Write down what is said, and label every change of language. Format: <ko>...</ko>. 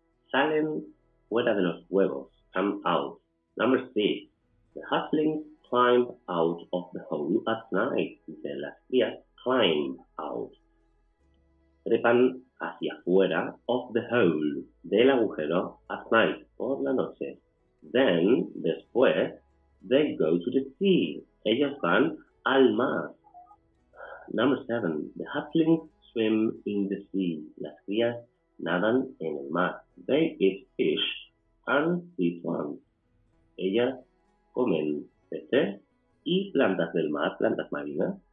<es>Salen fuera de los huevos.</es> <en>Come out. Number 6. The hatchlings climb out of the hole at night.</en> <es>Dice, las crías</es> <en>climb out.</en> <es>Trepan hacia afuera</es> <en>of the hole,</en> <es>del agujero,</es> <en>at night,</en> <es>por la noche.</es> <en>Then,</en> <es>después,</es> <en>they go to the sea.</en> <es>Ellos van al mar.</es> <en>Number 7. The hatchlings swim in the sea.</en> <es>Las crías nadan en el mar.</es> <en>They eat fish and sea plants.</en> <es>Ellas comen peces y plantas del mar, plantas marinas.</es>